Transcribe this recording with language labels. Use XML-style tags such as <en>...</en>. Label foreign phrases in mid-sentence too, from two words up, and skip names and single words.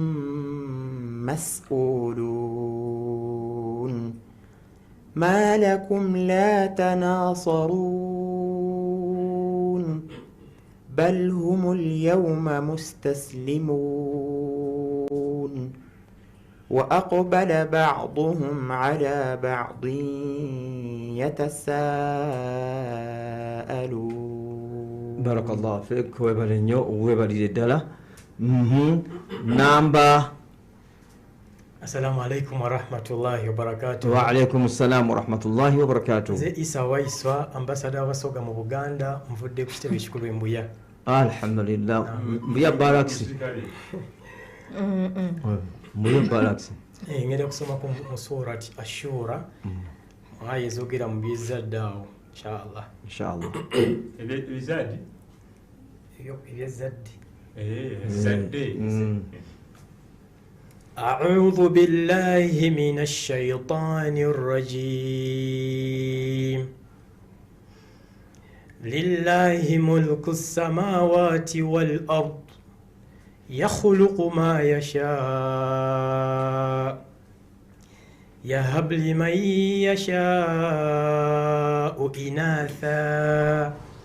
<ar>مسؤولون ما لكم لا تناصرون بل هم اليوم مستسلمون وأقبل بعضهم على بعض يتساءلون. بارك الله فيك ويبالي ويبالي الدلة. نمبر. السلام عليكم ورحمة الله وبركاته. وعليكم السلام ورحمة الله وبركاته.</ar> <lg>Nze Isa Waiswa, ambassador w'abasoga mu Buganda, nvudde ku kitebe ekikulu e Mbuya. Alhamdulillah. Mbuya Barracks. Mbuya Barracks. Ngenda kusoma ku surati Ashura. Aya ezogera mu by'ezzadde awo, inshallah. Inshallah. Ebizadde? Eby'ezzadde. Zadde.</lg> <ar>أعوذ بالله من الشيطان الرجيم لله ملك السماوات والأرض يخلق ما يشاء يهب لمن يشاء إناثا</ar>